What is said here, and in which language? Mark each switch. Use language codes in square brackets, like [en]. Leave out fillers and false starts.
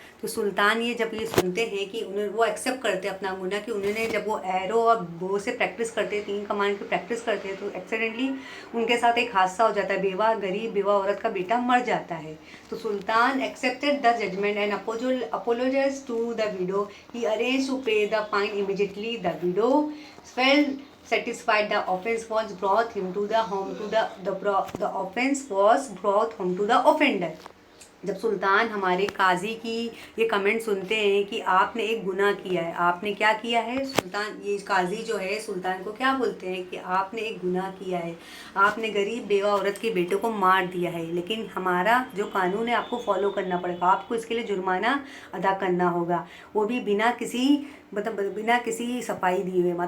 [hi] तो सुल्तान जब ये सुनते हैं कि वो एक्सेप्ट करते हैं अपना गुनाह, कि उन्होंने जब वो एरो और बो से प्रैक्टिस करते हैं, 3 कमान की प्रैक्टिस करते हैं, तो एक्सीडेंटली उनके साथ एक हादसा हो जाता है, गरीब बेवा औरत का बेटा मर जाता है। [en] तो sultan accepted the judgement and apologised to the widow. He arranged to pay the fine immediately. The widow felt satisfied, the offense was brought him to the home to the offense was brought home to the offender। [hi] जब सुल्तान हमारे काजी की ये comment सुनते हैं कि आपने एक गुनाह किया है, आपने क्या किया है, सुल्तान ये काजी जो है सुल्तान को क्या बोलते हैं कि आपने एक गुनाह किया है, आपने गरीब बेवा औरत के बेटे को मार दिया है, लेकिन हमारा जो कानून है आपको फॉलो करना पड़ेगा, आपको इसके लिए जुर्माना अदा करना होगा, वो भी बिना किसी सफाई दिए हुए।